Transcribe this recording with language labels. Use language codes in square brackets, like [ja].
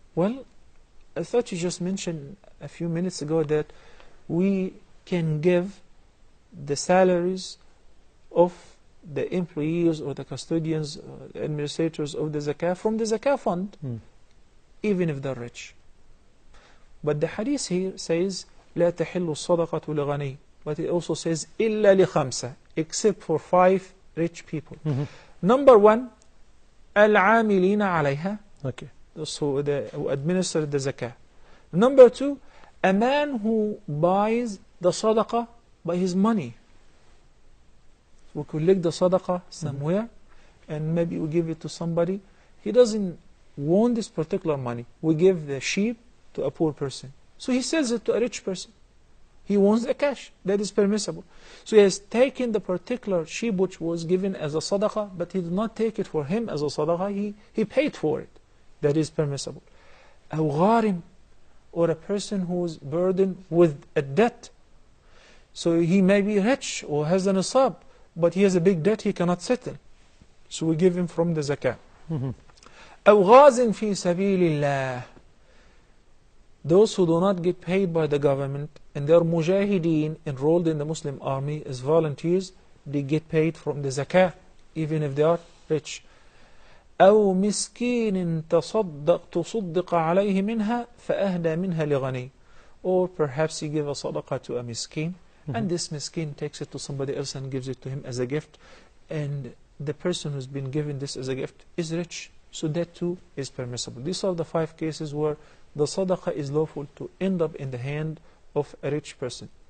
[en] Well, I thought you just mentioned a few minutes ago that we can give the salaries of the employees or the custodians, the administrators of the zakah from the zakah fund, even if they're rich. But the hadith here says, [ar] لا تحل الصدقة لغني. [en] But it also says, [ar] إلا لخمسة, [en] except for 5 rich people. Number 1, [ar] العاملين عليها. [en] Okay. So who administer the zakah. Number 2, a man who buys the sadaqah by his money. We collect the sadaqah somewhere and maybe we give it to somebody. He doesn't want this particular money. We give the sheep to a poor person, so he sells it to a rich person. He wants the cash. That is permissible. So he has taken the particular sheep which was given as a sadaqah, but he did not take it for him as a sadaqah. He paid for it. That is permissible. A gharim, or a person who is burdened with a debt. So he may be rich or has an asab, but he has a big debt he cannot settle. So we give him from the zakah. [ar] أو غاز في سبيل الله. [en] Those who do not get paid by the government and they are mujahideen enrolled in the Muslim army as volunteers, they get paid from the zakah even if they are rich. [ar] أو مسكين تصدق عليه منها فأهدى منها لغني. [en] Or perhaps you give a sadaqah to a miskin, and this miskin takes it to somebody else and gives it to him as a gift, and the person who's been given this as a gift is rich, so that too is permissible. These are the 5 cases where the sadaqah is lawful to end up in the hand of a rich person.